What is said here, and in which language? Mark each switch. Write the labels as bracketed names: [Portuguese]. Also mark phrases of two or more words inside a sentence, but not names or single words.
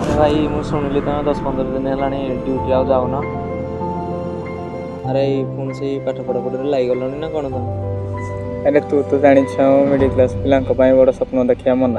[Odia] भाई ମୁଁ ଶୁଣିଲି ତମେ 10-15 ଦିନ ହେଲାଣି ଡ୍ୟୁଟି ଆଉ ଯାଉନ। ଆରେ ପୁଣି ସେଇ ପାଠ ପଢ଼ାପଢ଼ିରେ ଲାଗିଗଲଣି ନା କ'ଣ ତମେ? [Sambalpuri] ଆରେ ତୁ ତୋ ଜାନି [English] middle class [Sambalpuri] ପିଲା ବଡ଼ ସ୍ୱପ୍ନ ଦେଖା ମନା।